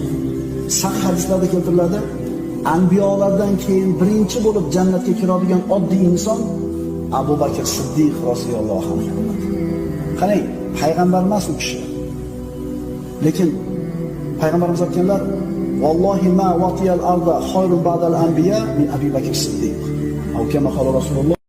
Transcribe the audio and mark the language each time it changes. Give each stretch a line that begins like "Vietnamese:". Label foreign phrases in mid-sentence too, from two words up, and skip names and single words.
Uzbek: Sahih hadislarda keltiriladi, anbiyolardan keyin birinchi bo'lib jannatga kiradigan oddiy inson Abu Bakr Siddiq
Arabic: رضي الله عنه.
Uzbek: Qarang, payg'ambar emas u kishi. Lekin payg'ambarimiz aytganlar:
Arabic: "والله ما وقع على الأرض خير بعد الأنبياء من أبي بكر الصديق." أو كما قال رسول الله